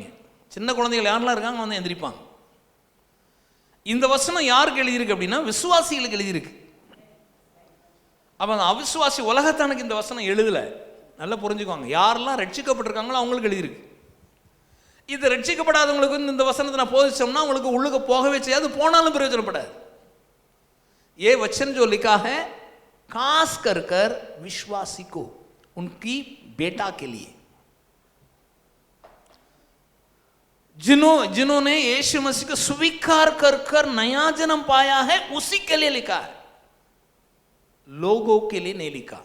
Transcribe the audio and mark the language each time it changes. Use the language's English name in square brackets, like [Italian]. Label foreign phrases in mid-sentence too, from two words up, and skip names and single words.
[Tamil] சின்ன குழந்தைகள் யாரெல்லாம் இருக்காங்க வந்து எந்திரிப்பாங்க. இந்த வசனம் யாருக்கு எழுதியிருக்கு அப்படின்னா விசுவாசிகளுக்கு எழுதியிருக்கு. அப்போ அந்த அவிசுவாசி உலகத்தானுக்கு இந்த வசனம் எழுதலை. நல்லா புரிஞ்சுக்குவாங்க. யாரெல்லாம் ரட்சிக்கப்பட்டிருக்காங்களோ அவங்களுக்கு எழுதியிருக்கு. இது ரட்சிக்கப்படாதவங்களுக்கு வந்து இந்த வசனத்தை நான் போதிச்சோம்னா உங்களுக்கு உள்ளுக்கு போகவே செய்யாது, போனாலும் பிரயோஜனப்படாது. [Hindi] ये वचन जो लिखा है खास कर कर विश्वासी को, उनकी बेटा के लिए, जिन्होंने यीशु मसीह को स्वीकार कर कर नया जन्म पाया है, उसी के लिए लिखा है, लोगों के लिए नहीं लिखा.